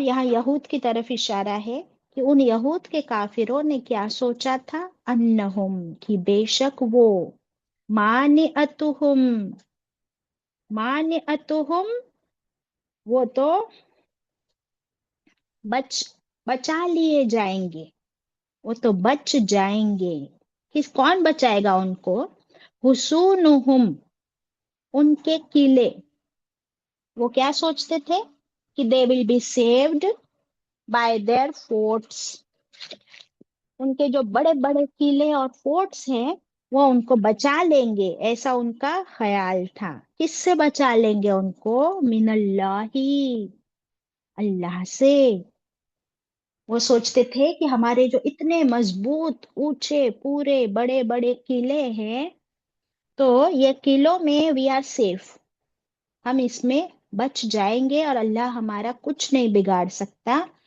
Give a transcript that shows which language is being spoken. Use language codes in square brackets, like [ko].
[ur] یہاں یہود کی طرف اشارہ ہے کہ ان یہود کے کافروں نے کیا سوچا تھا؟ [ar] انہم، [ur] کہ بے شک وہ، [ar] مانعتہم، مانعتہم، [ur] وہ تو بچا لیے جائیں گے، وہ تو بچ جائیں گے. کون بچائے گا ان کو؟ [ar] حصونہم، [ur] ان کے قلعے. وہ کیا سوچتے تھے؟ کہ [en] they will be saved by their forts. [ur] ان کے جو بڑے بڑے قلعے اور فورٹس ہیں وہ ان کو بچا لیں گے، ایسا ان کا خیال تھا. کس سے بچا لیں گے ان کو؟ [ar] من اللہ، [ur] اللہ سے. وہ سوچتے تھے کہ ہمارے جو اتنے مضبوط، اونچے، پورے بڑے بڑے قلعے ہیں، تو یہ قلعوں میں [en] we are safe, [ur] ہم اس میں بچ جائیں گے اور اللہ ہمارا کچھ نہیں بگاڑ سکتا.